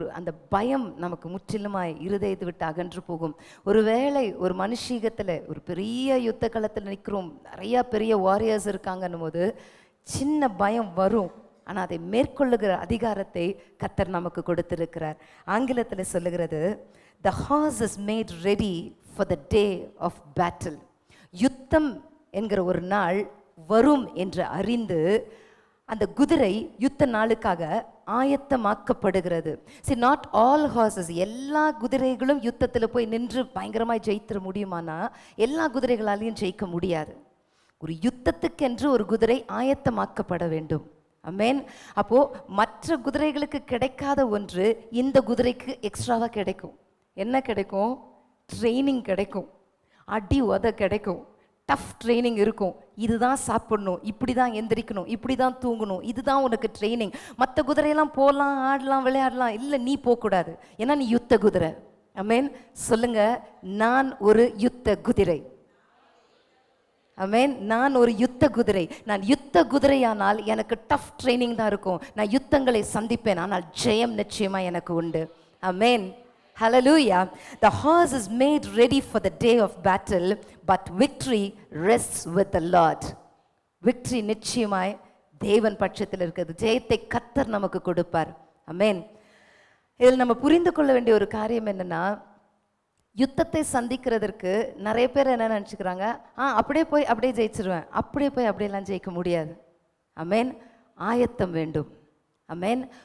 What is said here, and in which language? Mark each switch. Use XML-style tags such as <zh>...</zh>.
<ta>அந்த பயம் நமக்கு முற்றிலுமாய் இருதயத்தை விட்டு அகன்று போகும். ஒருவேளை ஒரு மனுஷீகத்தில் ஒரு பெரிய யுத்த களத்தில் நிற்கிறோம், நிறையா பெரிய வாரியர்ஸ் இருக்காங்கன்னும் போது சின்ன பயம் வரும். ஆனால் அதை மேற்கொள்ளுகிற அதிகாரத்தை கர்த்தர் நமக்கு கொடுத்திருக்கிறார். ஆங்கிலத்தில் சொல்லுகிறது,</ta> <en>the horse is made ready for the day of battle.</en> <ta>யுத்தம் என்கிற ஒரு நாள் வரும் என்று அறிந்து அந்த குதிரை யுத்த நாளுக்காக ஆயத்தமாக்கப்படுகிறது.</ta> <en>See, not all horses,</en> <ta>எல்லா குதிரைகளும் யுத்தத்தில் போய் நின்று பயங்கரமாய் ஜெயித்திட முடியுமானா எல்லா குதிரைகளாலையும் ஜெயிக்க முடியாது. ஒரு யுத்தத்துக்கென்று ஒரு குதிரை ஆயத்தமாக்கப்பட வேண்டும். ஆமென். அப்போ மற்ற குதிரைகளுக்கு கிடைக்காத ஒன்று இந்த குதிரைக்கு எக்ஸ்ட்ராவாக கிடைக்கும். என்ன கிடைக்கும்? ட்ரைனிங் கிடைக்கும், அடி உத கிடைக்கும், டஃப் ட்ரைனிங் இருக்கும். இதுதான் சாப்பிடணும், இப்படி தான் எந்திரிக்கணும், இப்படி தான் தூங்கணும், இதுதான் உனக்கு ட்ரைனிங். மற்ற குதிரையெல்லாம் போகலாம், ஆடலாம், விளையாடலாம். இல்லை, நீ போகக்கூடாது, ஏன்னா நீ யுத்த குதிரை. ஆமென். சொல்லுங்க, நான் ஒரு யுத்த குதிரை. ஆமென். நான் ஒரு யுத்த குதிரை. நான் யுத்த குதிரையானால் எனக்கு டஃப் ட்ரைனிங் தான் இருக்கும். நான் யுத்தங்களை சந்திப்பேன், ஆனால் ஜெயம் நிச்சயமா எனக்கு உண்டு. ஆமென்.</ta> <en>Hallelujah. The horse is made ready for the day of battle, but victory rests with the Lord.</en> <ta>Victory நிச்சயமாய் தேவன் பட்சத்தில் இருக்கிறது. ஜெயத்தை கர்த்தர் நமக்கு கொடுப்பார். ஆமென். இதில் நம்ம புரிந்து கொள்ள வேண்டிய ஒரு காரியம் என்னன்னா, யுத்தத்தை சந்திக்கிறதற்கு நிறைய பேர் என்ன நினச்சிக்கிறாங்க, அப்படியே போய் அப்படியே ஜெயிச்சிருவேன். அப்படியே போய் அப்படியெல்லாம் ஜெயிக்க முடியாது. ஆமென். ஆயத்தம் வேண்டும். ஆமென்.</ta>